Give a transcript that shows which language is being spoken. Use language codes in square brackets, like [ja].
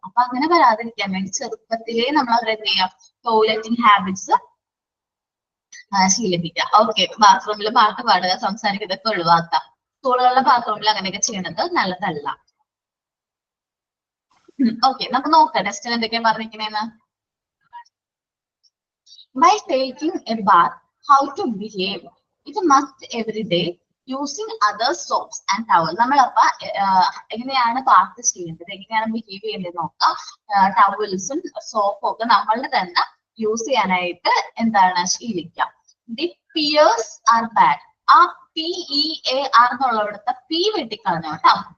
[ml] അപ്പൊ അങ്ങനെ വരാതിരിക്കാൻ വേണ്ടി ചെറുപ്പത്തിലേ നമ്മൾ അവരെന്ത് ചെയ്യാം, ടോയ്ലറ്റിംഗ് ഹാബിറ്റ്സ് ശീലിപ്പിക്കാം. ഓക്കെ, ബാത്റൂമിൽ പാട്ട് പാടുക, സംസാരിക്കുന്നതൊക്കെ ഒഴിവാക്കാം. സ്കൂളുകളിലെ ബാത്റൂമിൽ അങ്ങനെയൊക്കെ ചെയ്യണത് നല്ലതല്ല. ഓക്കെ, നമുക്ക് നോക്കാം ടെസ്റ്റിൽ എന്തൊക്കെയാ പറഞ്ഞിരിക്കണേന്ന്. [en] By taking a bath, how to behave? It must every day using other soaps and towel. [ml] നമ്മളപ്പ എങ്ങനെയാണ് ബാത്ത് ചെയ്യേണ്ടത്, എങ്ങനെയാണ് ബിഹേവ് ചെയ്യേണ്ടത് നോക്കാം. ടവൽസും സോപ്പും ഒക്കെ നമ്മളുടെ തന്നെ യൂസ് ചെയ്യാനായിട്ട് എന്താണ് ശീലിക്കാം. [en] The pears are bad. [ml] ആ PEAR എന്നുള്ളവിടുത്തെ പി വെട്ടിക്കളഞ്ഞു കേട്ടോ.